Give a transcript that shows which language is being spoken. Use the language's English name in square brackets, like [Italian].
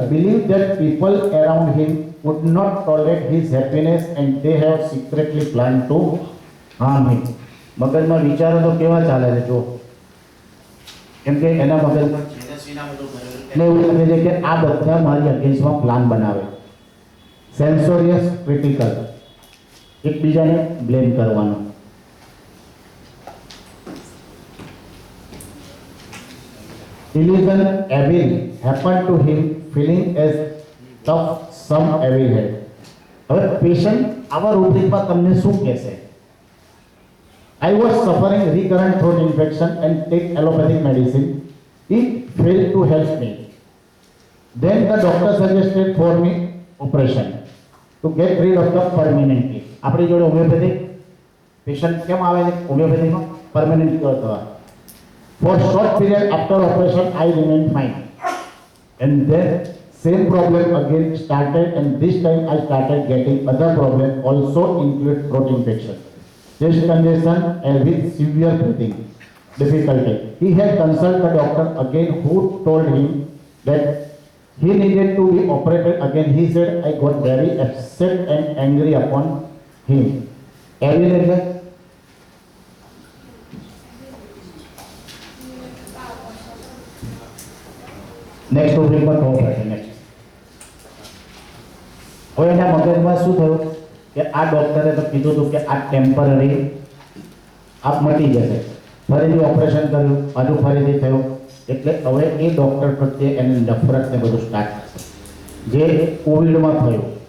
[English] Believe that people around him would not tolerate his happiness and they have secretly planned to harm him. [Gujarati] મગજમાં વિચારો તો કેવા ચાલે છે જો, કેમ કે એના મગજમાં એટલે એવું લાગે છે કે આ બધા મારી અગેન્સ્ટમાં પ્લાન બનાવે. સેન્સોરિયસ ક્રિટિકલ, એકબીજાને બ્લેમ કરવાનો. [English] Illusion evil happened to him, feeling as tough some evil had. [Gujarati] હવે પેશન્ટ આવા રૂબ્રિકમાં તમને શું કહેશે? [English] I was suffering recurrent throat infection and take allopathic medicine. It failed to help me. Then the doctor suggested for me operation to get rid of the permanently. [Gujarati] આપણી જોડે homeopathic patient કેમ આવે છે હોમિયોપેથિકમાં? Permanent cure થવા. [English] For short period after operation, I remained fine. And then same problem again started, and this time I started getting other problem, also include throat infection, chest congestion, and with severe breathing difficulty. He had consulted the doctor again, who told him that he needed to be operated again. He said I got very upset and angry upon him. [Gujarati] Evidently, next ટોપિકમાં કહો પડશે. Next હવે એના મગજમાં શું થયું કે આ ડોક્ટરે તો કીધું હતું કે આ ટેમ્પરરી આપ મટી જશે, ફરીથી ઓપરેશન કર્યું, પાછું ફરીથી થયું, એટલે હવે એ ડોક્ટર પ્રત્યે એને નફરત ને બધું સ્ટાર્ટ થશે, જે કોવિડમાં થયું.